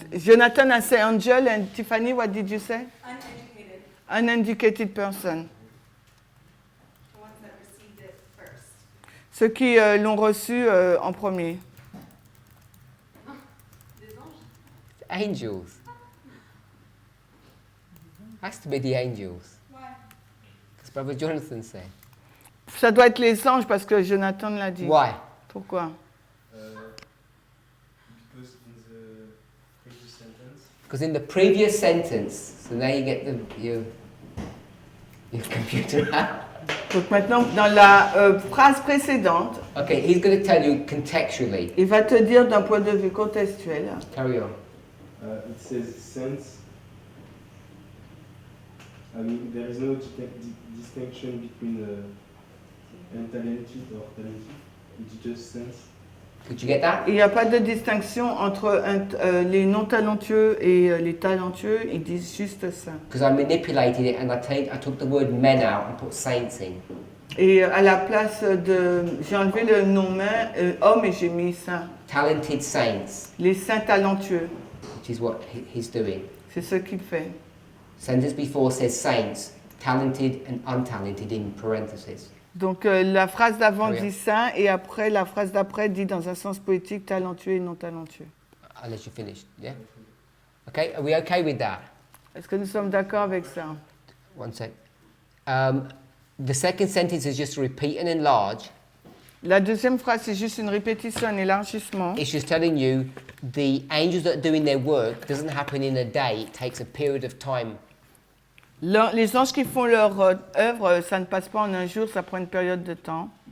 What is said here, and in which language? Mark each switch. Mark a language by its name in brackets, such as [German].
[English] Jonathan a say angel and Tiffany, what did you say? Uneducated. Uneducated person. The ones that received it first. [French] Ceux qui l'ont reçu en premier. Des anges. [English] Angels. Has to be the angels. Why? Because Brother Jonathan said. [French] Ça doit être les anges parce que Jonathan l'a dit. [English] Why? [French] Pourquoi? [English] Because in the previous sentence, Because in the previous sentence, so now you get your computer out. [French] Donc maintenant, dans la phrase précédente, [English] Okay, he's going to tell you contextually. [French] il va te dire d'un point de vue contextuel. [English] Carry on. It says sense. I mean, there is no distinction between untalented or talented. It's just sense. Did you get that? [French] Il n'y a pas de distinction entre les non talentueux et les talentueux, ils disent juste ça. [English] Because I manipulated it and I took the word men out and put saints in. [French] Et à la place de... J'ai enlevé le nom homme et j'ai mis saint. [English] Talented saints, [French] Les saints talentueux, [English] which is what he's doing. [French] c'est ce qu'il fait. [English] Sentence before says saints, talented and untalented in parentheses. [French] Donc la phrase d'avant Très bien. dit saint et après la phrase d'après dit dans un sens poétique talentueux et non talentueux. [English] Unless you finished, yeah? Okay, are we okay with that? [French] Est-ce que nous sommes d'accord avec ça? [English] One sec. The second sentence is just repeat and enlarge. [French] La deuxième phrase, c'est juste une répétition, un élargissement. [English] It's just telling you the angels that are doing their work doesn't happen in a day, it takes a period of time. [French] Les anges qui font leur œuvre, ça ne passe pas en un jour, ça prend une période de temps.